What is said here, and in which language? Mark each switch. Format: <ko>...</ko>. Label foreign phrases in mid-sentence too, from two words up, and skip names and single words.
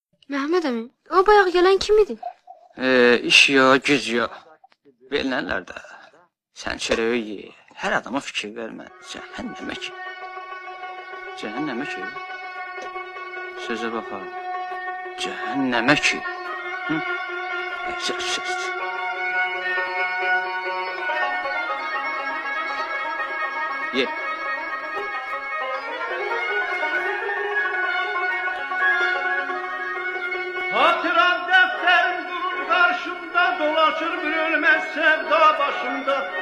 <az>Mehmet əmi, o bayaq gələn kim idi? İş ya, güc ya. Verilənlər də. Sən çörəyi ye. Hər adama fikir vermə. Cəhənnəmə ki. Cəhənnəmə ki. Sözə baxar. Cəhənnəmə ki. Hı? Söz. Ye.</az> <tr>Hatıram defterim durur karşımda, dolaşır bir ölmez sevda başımda.</tr>